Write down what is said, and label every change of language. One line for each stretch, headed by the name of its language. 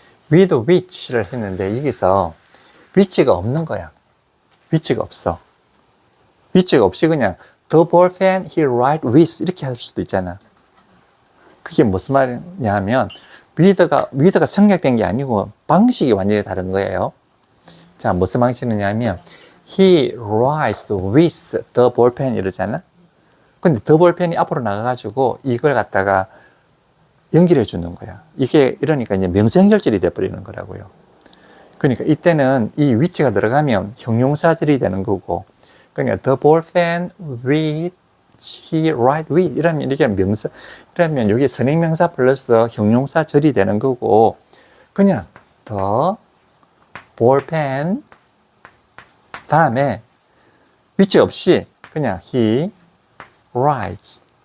Korean: with which를 했는데 여기서 which가 없는 거야. which가 없어. which가 없이 그냥
English: the ballpen he write with
Korean: 이렇게 할 수도 있잖아. 그게 무슨 말이냐 하면 with가 생략된 게 아니고 방식이 완전히 다른 거예요. 자, 무슨 방식이냐면
English: he writes with the ballpen
Korean: 이러잖아. 근데 the ballpen이 앞으로 나가가지고 이걸 갖다가 연결해 주는 거야. 이게 이러니까 이제 명사 연결절이 돼버리는 거라고요. 그러니까 이때는 이 위치가 들어가면 형용사절이 되는 거고, 그러니까
English: the ballpen with he write with
Korean: 이러면 이게 명사, 이러면 여기 선행명사 플러스 형용사절이 되는 거고, 그냥 the ballpen 다음에 위치 없이 그냥
English: he writes